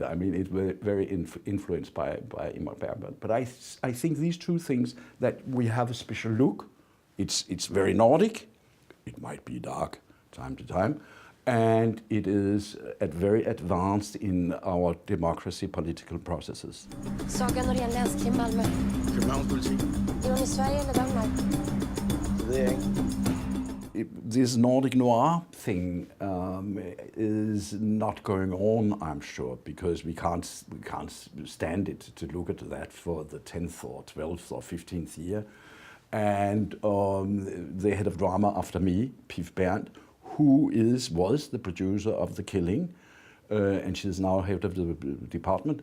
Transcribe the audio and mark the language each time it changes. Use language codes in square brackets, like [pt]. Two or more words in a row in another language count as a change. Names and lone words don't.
[en] I mean, it was very influenced by Ingmar Bergman. But I think these two things, that we have a special look. It's very Nordic. It might be dark time to time. And it is very advanced in our democracy political processes. [sv] Saga Norén länskrim Malmö. [da] Københavnspoliti. [sv] Är hon i Sverige eller Danmark? [da] Det ved jeg ikke. [en] This Nordic noir thing is not going on, I'm sure, because we can't stand it to look at that for the 10th or 12th or 15th year. And the head of drama after me, Pif Berndt, who was the producer of The Killing, and she's now head of the department.